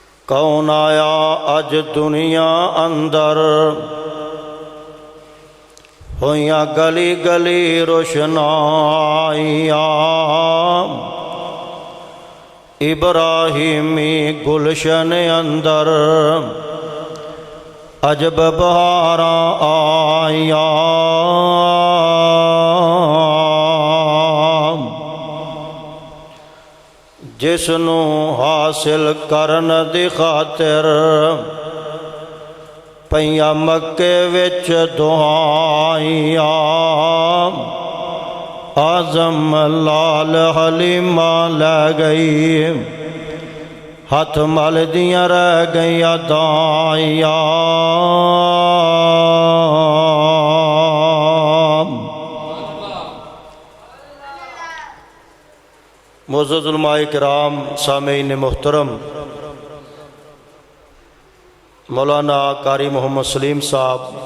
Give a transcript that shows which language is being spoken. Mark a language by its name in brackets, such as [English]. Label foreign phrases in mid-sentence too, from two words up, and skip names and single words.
[Punjabi] کون آیا اج دنیا اندر ہویاں گلی گلی روشنائیاں ابراہیمی گلشن اندر عجب بہاراں آئیاں جس نو حاصل کرن دی خاطر پئیاں مکے وچ دعائیاں اعظم لال حلیمہ لے گئی ہاتھ مل دیاں رہ گئیاں دائیاں [Urdu] معزز علماء کرام، سامعین محترم، مولانا قاری محمد سلیم صاحب،